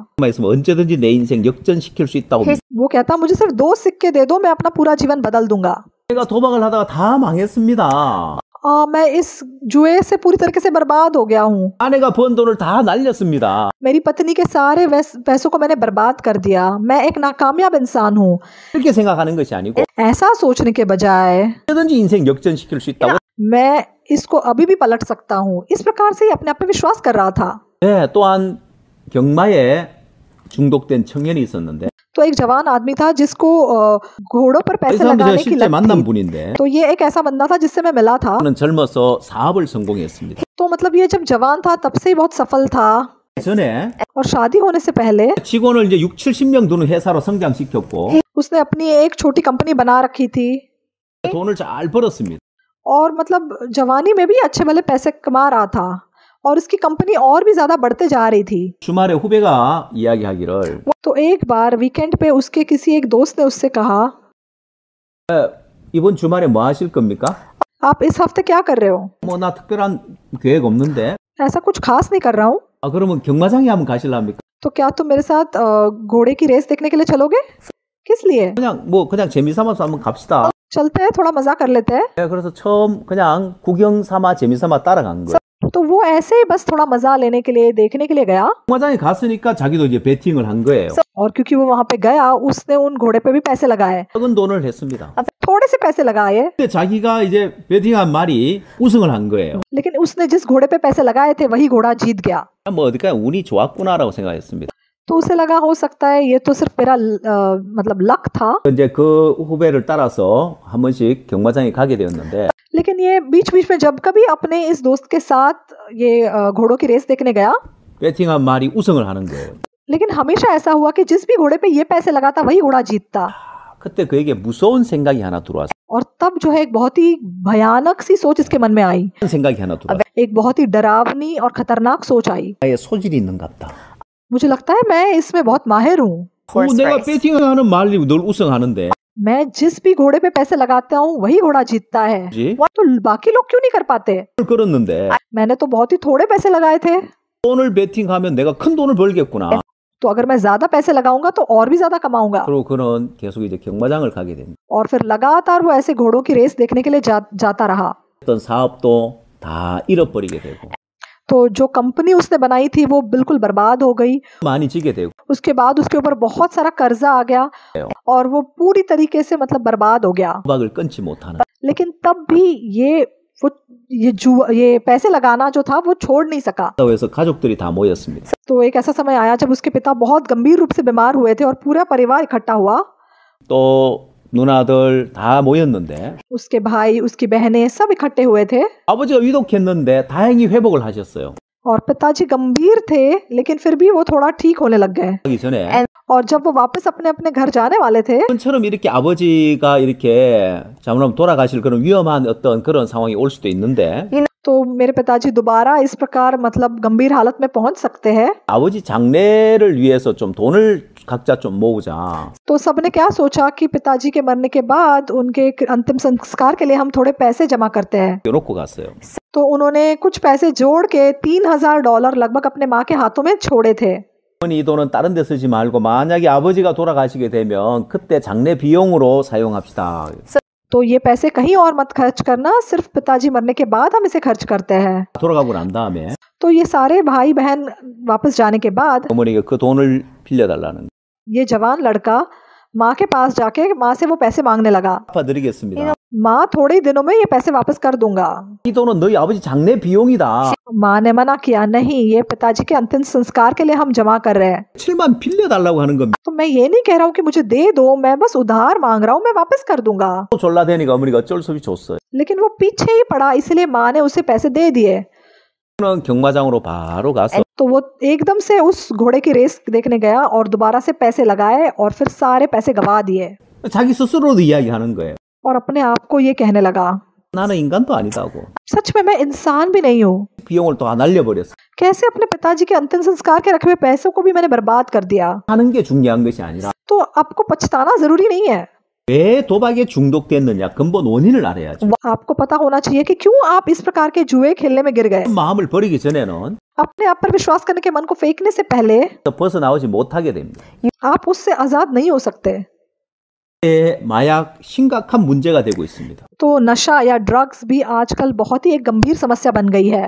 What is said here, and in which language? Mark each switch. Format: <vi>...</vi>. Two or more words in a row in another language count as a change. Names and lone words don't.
<ko>있으면 언제든지 내 인생 역전시킬 수 있다고.</ko> <hi>वो कहता मुझे सिर्फ 2 सिक्के दे दो मैं अपना पूरा जीवन बदल दूंगा।</hi> <ko>내가 도박을 하다가 다 망했습니다.</ko> <hi>मैं इस जुए से पूरी तरीके से बर्बाद हो गया हूँ।</hi> <ko>아내가 번 돈을 다 날렸습니다.</ko> <hi>मेरी पत्नी के सारे पैसों को मैंने बर्बाद कर दिया। मैं एक नाकामयाब इंसान हूँ।</hi> <ko>이렇게 생각하는 것이 아니고</ko> <hi>ऐसा सोचने के बजाय</hi> <ko>언제든지 인생 역전시킬 수 있다고.</ko> <hi>मैं इसको अभी भी पलट सकता हूँ, इस प्रकार से ही अपने आप पे विश्वास कर रहा था।</hi> <ko>네, 또한 경마에 중독된 청년이 있었는데</ko> <hi>तो एक जवान आदमी था जिसको घोड़ों पर</hi> <ko>이</ko> <hi>पैसे</hi> <ko>사람도</ko> <hi>लगाने</hi> <ko>제가</ko> <hi>की</hi> <ko>실제</ko> <hi>लत</hi> <ko>만난</ko> <hi>थी।</hi> <ko>분인데</ko> <hi>तो ये एक ऐसा बंदा था जिससे मैं मिला था।</hi> <ko>저는 젊어서 사업을 성공했습니다.</ko> <hi>तो मतलब ये जब जवान था तब से ही बहुत सफल था</hi> <ko>전에</ko> <hi>और शादी होने से पहले</hi> <ko>직원을 이제 60-70명 두는 회사로 성장시켰고</ko> <hi>उसने अपनी एक छोटी कंपनी बना रखी थी</hi> <ko>돈을 잘 벌었습니다.</ko> <hi>और मतलब जवानी में भी अच्छे भले पैसे कमा रहा था और उसकी कंपनी और भी ज्यादा बढ़ते जा रही थी।</hi> <ko>주말에 후배가 이야기하기를</ko> <hi>तो एक बार वीकेंड पे उसके किसी एक दोस्त ने उससे कहा,</hi> <ko>이번 주말에 뭐 하실 겁니까?</ko> <hi>आप इस हफ्ते क्या कर रहे हो?</hi> <ko>뭐 나 특별한 계획 없는데.</ko> <hi>ऐसा कुछ खास नहीं कर रहा हूँ।</hi> <ko>그러면 경마장에 한번 가실랍니까?</ko> <hi>तो क्या तुम मेरे साथ घोड़े की रेस देखने के लिए चलोगे? किस लिए?</hi> <ko>그냥 재미삼아서 한번 갑시다.</ko> <hi>चलते हैं, थोड़ा मजा कर लेते हैं।</hi> <ko>그래서 처음 그냥 구경 삼아 재미삼아 따라간 거예요.</ko> <hi>तो वो ऐसे ही बस थोड़ा मजा लेने के लिए देखने के लिए गया</hi> <ko>경마장에 갔으니까 자기도 이제 베팅을 한 거예요.</ko> <hi>और क्योंकि वो वहां पे गया उसने उन घोड़े पे भी पैसे लगाए,</hi> <ko>적은 돈을 했습니다.</ko> <hi>थोड़े से पैसे लगाए,</hi> <ko>근데 자기가 이제 베팅한 말이 우승을 한 거예요.</ko> <hi>लेकिन उसने जिस घोड़े पे पैसे लगाए थे वही घोड़ा जीत गया।</hi> <ko>뭐 어디까 운이 좋았구나라고 생각했습니다.</ko> <hi>तो उसे लगा हो सकता है ये तो सिर्फ मेरा मतलब लक था।</hi> <ko>이제 그 후배를 따라서 한 번씩 경마장에 가게 되었는데</ko> <hi>लेकिन ये बीच बीच में जब कभी अपने इस दोस्त के साथ ये घोड़ों की रेस देखने गया,</hi> <ko>베팅한 말이 우승을 하는 거예요.</ko> <hi>लेकिन हमेशा ऐसा हुआ कि जिस भी घोड़े पे ये पैसे लगाता वही घोड़ा जीतता।</hi> <ko>그때 그에게 무서운 생각이 하나 들어왔어요.</ko> <hi>और तब जो है एक बहुत ही भयानक सी सोच इसके मन में आई,</hi> <ko>생각이 하나 들어왔어요.</ko> <hi>एक बहुत ही डरावनी और खतरनाक सोच आई।</hi> <ko>나의 소질이 있는갑다.</ko> <hi>मुझे लगता है मैं इसमें बहुत माहिर हूँ।</hi> <ko>내가 베팅하는 말이 늘 우승하는데</ko> <hi>मैं जिस भी घोड़े पे पैसे लगाता हूँ वही घोड़ा जीतता है, तो बाकी लोग क्यों नहीं कर पाते?</hi> <ko>걸었는데</ko> <hi>मैंने तो बहुत ही थोड़े पैसे लगाए थे।</hi> <ko>돈을 베팅하면 내가 큰 돈을 벌겠구나.</ko> <hi>तो अगर मैं ज्यादा पैसे लगाऊंगा तो और भी ज्यादा कमाऊंगा।</hi> <ko>그리고 그는 계속 이제 경마장을 가게 됩니다.</ko> <hi>और फिर लगातार वो ऐसे घोड़ों की रेस देखने के लिए जाता रहा।</hi> <ko>어떤 사업도 다 잃어버리게 되고</ko> <hi>तो जो कंपनी उसने बनाई थी वो बिल्कुल बर्बाद हो गई।</hi> <ko>많이 지게 되고</ko> <hi>उसके बाद उसके ऊपर बहुत सारा कर्जा आ गया और वो पूरी तरीके से मतलब बर्बाद हो गया।</hi> <ko>도박을 끊지 못하는.</ko> <hi>लेकिन तब भी ये पैसे लगाना जो था वो छोड़ नहीं सका।</hi> <ko>그래서 가족들이 다 모였습니다.</ko> <hi>तो एक ऐसा समय आया जब उसके पिता बहुत गंभीर रूप से बीमार हुए थे और पूरा परिवार इकट्ठा हुआ।</hi> <ko>또 누나들 다 모였는데</ko> <hi>उसके भाई, उसकी बहनें सब इकट्ठे हुए थे</hi> <ko>아버지가 위독했는데 다행히 회복을 하셨어요.</ko> <hi>और पिताजी गंभीर थे, लेकिन फिर भी वो थोड़ा ठीक होने लग गए।</hi> <ko>하기 전에</ko> <hi>और जब वो वापस अपने अपने घर जाने वाले थे,</hi> <ko>처럼 이렇게 아버지가 이렇게 잘못하면 돌아가실 그런 위험한 어떤 그런 상황이 올 수도 있는데</ko> <hi>तो मेरे पिताजी दोबारा इस प्रकार मतलब गंभीर हालत में पहुंच सकते हैं।</hi> <ko>아버지 장례를 위해서 좀 돈을 각자 좀 모으자.</ko> <hi>तो सबने क्या सोचा कि पिताजी के मरने के बाद उनके अंतिम संस्कार के लिए हम थोड़े पैसे जमा करते हैं।</hi> <ko>껴놓고 갔어요.</ko> <hi>तो उन्होंने कुछ पैसे जोड़ के $3000 लगभग अपने माँ के हाथों में छोड़े थे।</hi> <ko>이 돈은 다른 데 쓰지 말고 만약에 아버지가 돌아가시게 되면 그때 장례 비용으로 사용합시다.</ko> <hi>तो ये पैसे कहीं और मत खर्च करना, सिर्फ पिताजी मरने के बाद हम इसे खर्च करते हैं।</hi> <ko>돌아가고 난 다음에</ko> <hi>तो ये सारे भाई बहन वापस जाने के बाद</hi> <ko>어머니가 그 돈을 빌려달라는</ko> <hi>ये जवान लड़का माँ के पास जाके माँ से वो पैसे मांगने लगा।</hi> <ko>갚아드리겠습니다.</ko> <hi>माँ थोड़े ही दिनों में ये पैसे वापस कर दूंगा।</hi> <ko>이 돈은 너희 아버지 장례 비용이다.</ko> <hi>माँ ने मना किया, नहीं, ये पिताजी के अंतिम संस्कार के लिए हम जमा कर रहे हैं।</hi> <ko>7만 빌려달라고 하는 겁니다.</ko> <hi>तो मैं ये नहीं कह रहा हूँ कि मुझे दे दो, मैं बस उधार मांग रहा हूँ, मैं वापस कर दूंगा।</hi> <ko>또 졸라대니까 어머니가 어쩔 수 없이 줬어요.</ko> <hi>लेकिन वो पीछे ही पड़ा, इसलिए माँ ने उसे पैसे दे दिए।</hi> <ko>저는 경마장으로 바로 가서</ko> <hi>तो वो एकदम से उस घोड़े की रेस देखने गया और दोबारा से पैसे लगाए और फिर सारे पैसे गवा दिए</hi> <ko>자기 스스로도 이야기하는 거예요.</ko> <hi>और अपने आप को ये कहने लगा,</hi> <ko>나는 인간도 아니다고.</ko> <hi>सच में मैं इंसान भी नहीं हूँ।</hi> <ko>비용을 또 날려버렸어.</ko> <hi>कैसे अपने पिताजी के अंतिम संस्कार के रखे हुए पैसों को भी मैंने बर्बाद कर दिया।</hi> <ko>하는 게 중요한 것이 아니라</ko> <hi>तो आपको पछताना जरूरी नहीं है,</hi> <ko>왜 도박에 중독됐느냐 근본 원인을 알아야죠.</ko> <hi>आपको पता होना चाहिए कि क्यों आप इस प्रकार के जुए खेलने में गिर गए।</hi> <ko>마음을 버리기 전에는</ko> <hi>अपने आप पर विश्वास करने के मन को फेंकने से पहले</hi> <ko>벗어나오지 못하게 됩니다.</ko> <hi>आप उससे आजाद नहीं हो सकते।</hi> <ko>마약 심각한 문제가 되고 있습니다.</ko> <hi>तो नशा या ड्रग्स भी आजकल बहुत ही एक गंभीर समस्या बन गई है।</hi>